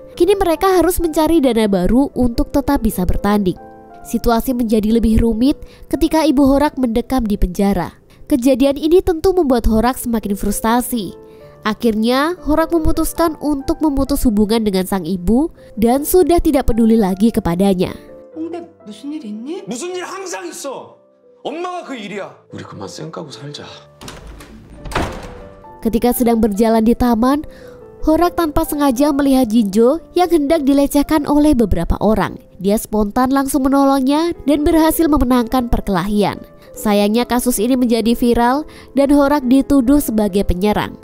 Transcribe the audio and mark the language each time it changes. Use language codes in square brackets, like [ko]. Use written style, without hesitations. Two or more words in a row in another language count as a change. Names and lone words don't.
[id] Kini mereka harus mencari dana baru untuk tetap bisa bertanding. Situasi menjadi lebih rumit ketika ibu Horak mendekam di penjara. Kejadian ini tentu membuat Horak semakin frustasi. Akhirnya, Horak memutuskan untuk memutus hubungan dengan sang ibu dan sudah tidak peduli lagi kepadanya. [ko] 홍대 무슨 일 있니? 무슨 일 항상 있어. 엄마가 그 일이야. 우리 그만 쌩 까고 살자. [id] Ketika sedang berjalan di taman, Horak tanpa sengaja melihat Jinjo yang hendak dilecehkan oleh beberapa orang. Dia spontan langsung menolongnya dan berhasil memenangkan perkelahian. Sayangnya kasus ini menjadi viral dan Horak dituduh sebagai penyerang.